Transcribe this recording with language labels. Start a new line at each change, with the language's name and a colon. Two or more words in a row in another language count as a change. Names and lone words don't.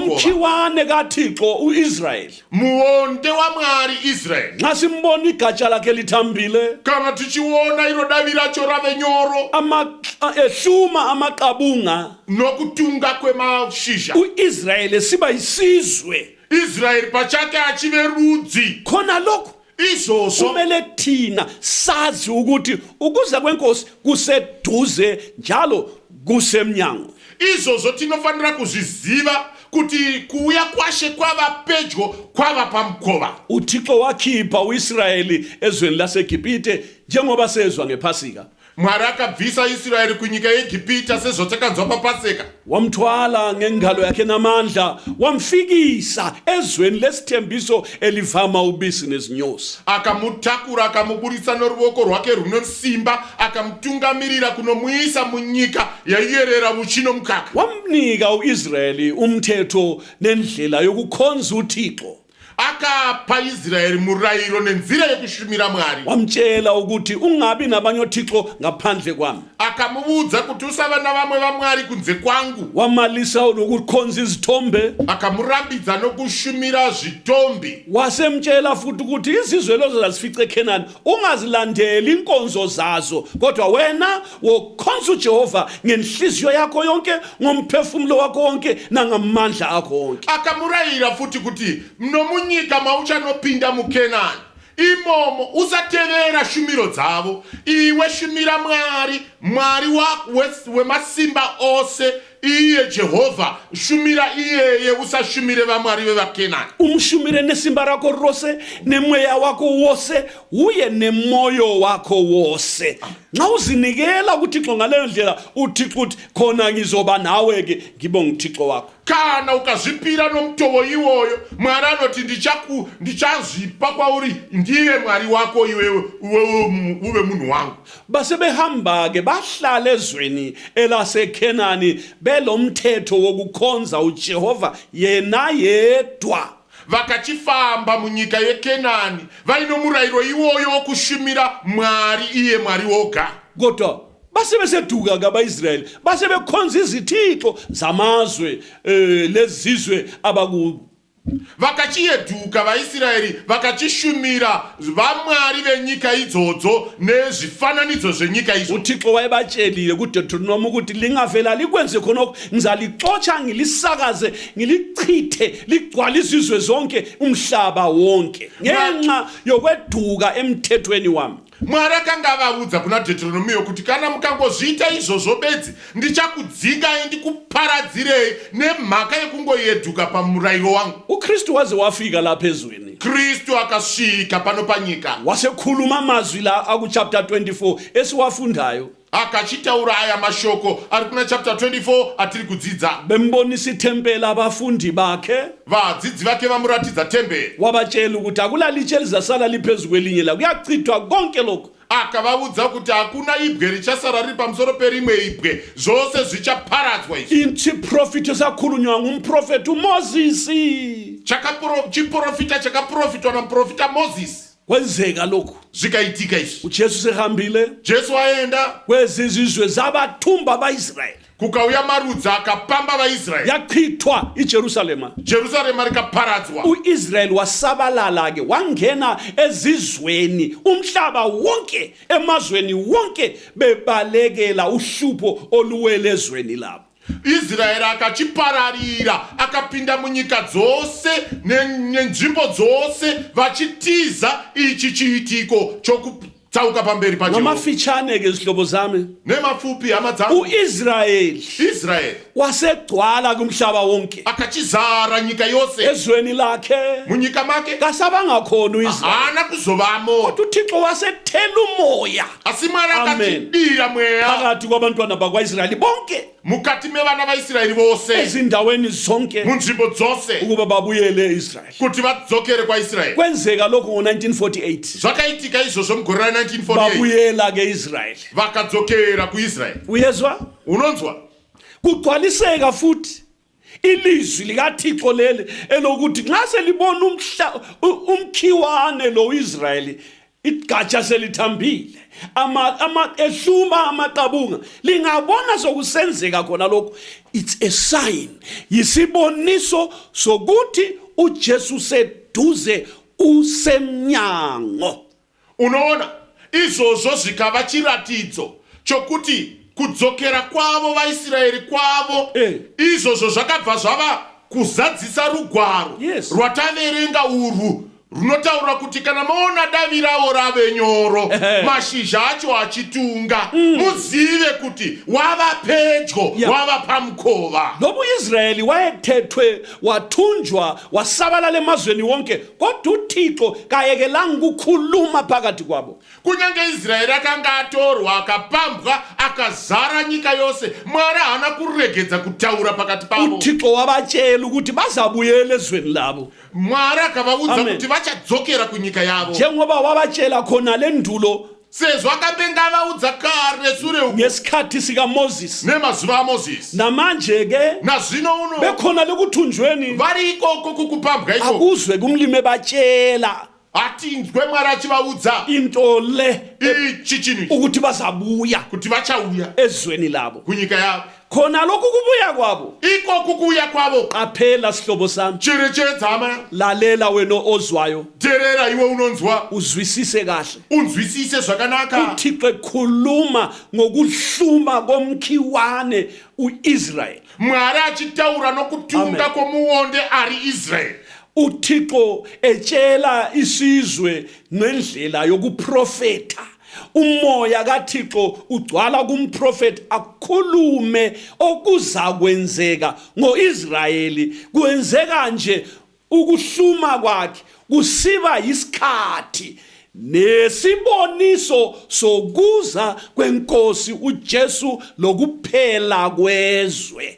North Ndebele: Nomkhiwane kaThixo uIsrael.
Shona: Muonde waMwari Israel.
North Ndebele: Nxa simbona igatsha lakhe lithambile,
Shona: Kana tichiona iro davi racho rave nyoro
North Ndebele: ehluma amaqabunga,
Shona: nokutunga kwemashizha.
North Ndebele: uIsrael siba yisizwe.
Shona: Israel pachake achive rudzi.
North Ndebele: Khona lokho
Shona: Izvozvo
North Ndebele: kumele thina sazi ukuthi ukuza kwenkosi kuseduze njalo kusemnyango.
Shona: izvozvo tinofanira kuzviziva kuti kuuya kwashe kwava pedyo kwava pamukova.
North Ndebele: uThixo wakhipha uIsrayeli ezweni laseGibhite njengoba sezwa ngePhasika.
Shona: Mwari akabvisa Israeri kunyika yeGibhita sezvotakanzwa paPaseka.
North Ndebele: Wamthwala ngengalo yakhe namandla, wamfikisa ezweni lesithembiso elivama ubisi nezinyosi.
Shona: Akamutakura akamuburitsa noruoko rwake runosimba, akamutungamirira kunomuisa munyika yaiyerera uchi nomukaka.
North Ndebele: Wamnika uIsraeli umthetho nendlela yokukhonza uThixo.
Shona: Akapa Israeli murayiro nenzira yekushumira Mwari.
North Ndebele: Wamtshela ukuthi ungabi nabanye oThixo ngaphandle kwami.
Shona: Akamubudza kuti usava navamwe vaMwari kunze kwangu.
North Ndebele: Wamalisa nokukhonza izithombe.
Shona: Akamurambidza nokushumira zvitombi.
North Ndebele: Wasemtshela futhi ukuthi izizwe lezo zazifice eKhenani ungazilandeli inkonzo zazo, kodwa wena wokhonza uJehova ngenhliziyo yakho yonke, ngomphefumulo wakho wonke nangamandla akho wonke.
Shona: Akamurayira futhi kuti munyika mauchanopinda muKhenani imomo usatevera shumiro dzavo, iwe shumira Mwari wemasimba ose, iye Jehovha, shumira iyeye, usashumire vamwari vevaKhenani. Umshumire nesimba rako rose, nemweya wako wose, uye nemoyo wako wose.
North Ndebele: Nxa uzinikela kuThixo ngaleyo ndlela, uThixo uthi khona ngizoba nawe ke ngibonge uThixo wakho.
Shona: Kana ukazvipira nomutovo iwoyo, Mwari anoti ndichazvipa kwauri, ndiye Mwari wako iwewe uve munhu wangu.
North Ndebele: Base behamba ke bahlala ezweni elaseKhenani belomthetho wokukhonza uJehova yena yedwa.
Shona: Vakachifamba munyika yeKhenani vainomurayiro iwoyo wokushumira Mwari, iye Mwari woga.
North Ndebele: Kodwa base beseduka kabaIsraeli, base bekhonza izithixo zamazwe lezizwe abaku.
Shona: Vakachiyeduka vaIsraeri vakachishumira vamwari venyika idzodzo nezvifananidzo zvenyika izvo.
North Ndebele: uThixo wayebatshelile kuDeuteronomy ukuthi lingavela likwenze khonokho ngizalixotsha ngilisakaze ngilichithe ligcwala izizwe zonke umhlaba wonke ngenxa yokweduka emthethweni wami.
Shona: Mwari akanga avavudza kuna Deuteronomy kuti kana mukangozviita izvozvo bedzi ndichakudzingai ndikuparadzirei nemhaka yekungoyeduka pamurayiro wangu.
North Ndebele: uKristu waze wafika lapha ezweni.
Shona: Kristu akasvika pano panyika.
North Ndebele: Wasekhuluma amazwi la aku chapter 24 esiwafundayo.
Shona: Akachitaura aya mashoko ari kuna chapter 24 atiri kudzidza.
North Ndebele: Bembonisa itempeli abafundi bakhe.
Shona: Vadzidzi vake vamuratidza temberi.
North Ndebele: Wabatshela ukuthi akulalithe elizasala liphezu kwelinye la kuyachithwa konke lokho.
Shona: Akavavudza kuti hakuna ibwe richasara riri pamusoro perimwe ibwe, zvose zvichaparadzwa izvi.
North Ndebele: Inchi profita sakhulunywa ngumprofeti uMoses.
Shona: Chiprofita chakaprofitwa namuprofita Moses.
North Ndebele: Kwenzeka lokho.
Shona: Zvikaitika izvi.
North Ndebele: uJesu sehambile.
Shona: Jesu aenda
North Ndebele: Kwezizizwe zabathumba abaIsraeli.
Shona: kukauya marudzi akapamba vaIsraeri.
North Ndebele: Yachithwa iJerusalema.
Shona: Jerusalema rikaparadzwa.
North Ndebele: uIsrael wasabalala ke wangena ezizweni umhlaba wonke emazweni wonke bebalekela uhlupho oluwele ezweni labo.
Shona: Israeri akachipararira akapinda munyika dzose nenzvimbo dzose vachitiza ichi chiitiko chokutsauka pamberi paJehovha.
North Ndebele: Nomafitshane ke izihlobo zami.
Shona: Nemapfupi hama dzangu.
North Ndebele: uIsrael wasegcwala kumhlaba wonke.
Shona: Akachizara nyika yose.
North Ndebele: Ezweni lakhe
Shona: Munyika make
North Ndebele: kasabanga khona uIsrael.
Shona: hana kuzovamo.
North Ndebele: uThixo wasethela umoya
Shona: Asi Mwari akachidira mweya
North Ndebele: phakathi kwabantwana bakwaIsraeli bonke
Shona: mukati mevana vaIsraeri vose
North Ndebele: ezindaweni zonke
Shona: munzvimbo dzose
North Ndebele: ukuba babuyele eIsrael.
Shona: kuti vadzokere kwaIsraeri.
North Ndebele: Kwenzeka lokho ngo1948.
Shona: Zvakaitika izvozvo mugore ra1948
North Ndebele: babuyela ke Israeli.
Shona: vakadzokera kuIsraeri.
North Ndebele: Uyezwa?
Shona: Unonzwa?
North Ndebele: Kugcwaliseka futhi ilizwi likaThixo lele elokuthi nxa selibona umkhiwane lo uIsraeli igatsha selithambile ehluma amaqabunga lingabona sokusenzeka khona lokho,
English: it's a sign,
North Ndebele: yisiboniso sokuthi uJesu seduze usemnyango.
Shona: Unoona izvozvo zvikava chiratidzo chokuti kudzokera kwavo vaIsraeri kwavo izvozvo zvakabva zvava kuzadzisa rugwaro Yes. rwataverenga urwu runotaura kuti kana maona davi ravo rave nyoro mashizha acho achitunga muzive kuti wava pedyo wava pamukova.
North Ndebele: Lobu Israeli wayethethwe wathunjwa wasabalala emazweni wonke, kodwa uThixo kayekelanga ukukhuluma phakathi kwabo.
Shona: Kunyange Israeli akanga atorwa akapambwa akazara nyika yose, Mwari haana kuregedza kutaura pakati pavo.
North Ndebele: uThixo wabatshela ukuthi bazabuyela ezweni labo.
Shona: Mwari akavaudza kuti vachadzokera kunyika yavo.
North Ndebele: Njengoba wabatshela khona lendulo
Shona: sezvo akambenga avaudza kare sure uku
North Ndebele: ngesikhathi sika Moses,
Shona: nemazuva aMozisi.
North Ndebele: namanje ke
Shona: Nazvino uno
North Ndebele: bekhona lekuthunjweni
Shona: vari ikoko kukupambwa iko
North Ndebele: akuzwe kumlimi batshela
Shona: atinzwe Mwari achivaudza
North Ndebele: into le
Shona: ichi chinhu ichi,
North Ndebele: ukuthi bazabuya
Shona: kuti vachauya
North Ndebele: ezweni labo.
Shona: kunyika yavo.
North Ndebele: Khona lokhu kubuya kwabo,
Shona: Ikoko kuuya kwavo
North Ndebele: qaphela sihlobo sami,
Shona: cherechedza hama,
North Ndebele: lalela wena ozwayo,
Shona: teerera iwe unonzwa,
North Ndebele: uzwisise kahle.
Shona: unzwisise zvakanaka.
North Ndebele: uThixo ekhuluma ngokuhluma komkhiwane uIsrael.
Shona: Mwari achitaura nokutunga Amen. kwomuonde ari Israeli.
North Ndebele: uThixo etshela isizwe ngendlela yokuprofeta. Umoya kaThixo ugcwala kumprofeti akhulume okuza kwenzeka ngoIsrayeli. Kwenzeka nje ukuhluma kwakhe kusiba isikhathi nesiboniso sokuza kwenkosi uJesu lokuphela kwezwe.